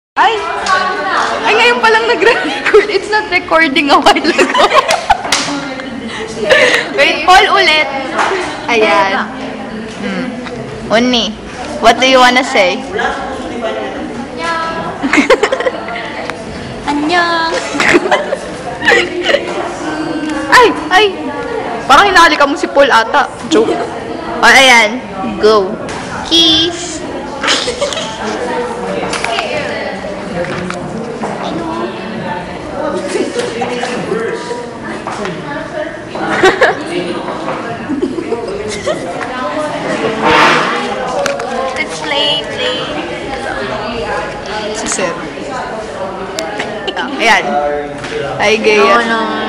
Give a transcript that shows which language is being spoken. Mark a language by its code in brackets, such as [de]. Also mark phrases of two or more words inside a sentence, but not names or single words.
[tl] Ay! Ay, ngayon palang nagre-record. [en] It's not recording a while ago. Wait, [tl] Paul ulit. Ayan. [en] Uni, what do you wanna say? [ko] Annyeong! Ay! Ay! [tl] Parang hinahalikan mo si Paul ata. Joke. O, ayan. [en] Go. Kiss. It's late. [tl] Si Sir. Ayan. Ay, gaya. [en] No.